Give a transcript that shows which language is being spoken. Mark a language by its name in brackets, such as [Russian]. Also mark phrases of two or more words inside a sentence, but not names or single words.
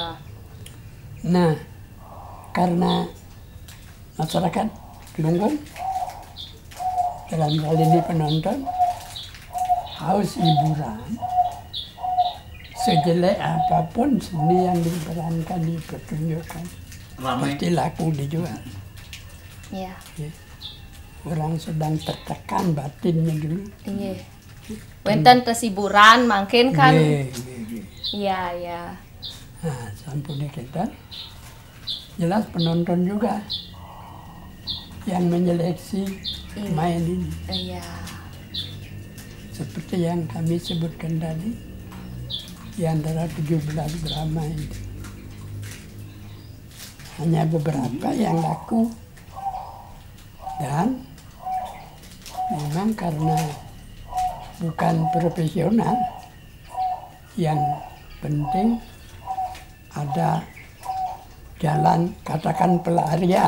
[Indonesian] Nah, karena masyarakat Kelungkung dalam hal ini penonton haus hiburan, sejelek apapun seni yang diperankan, dipertunjukkan, Ramai. pasti laku dijual. Iya. Ya. Orang sedang tertekan batinnya dulu. Iya. Wenten tesiburan mungkin kan. [Balinese] Nggih, nggih, nggih. [Indonesian] Iya, iya. Nah, sampun kita jelas penonton juga yang menyeleksi main ini. Iya. Seperti yang kami sebutkan tadi, di antara 17 drama itu hanya beberapa yang laku, dan memang karena bukan profesional, yang penting ada jalan, katakan pelarian,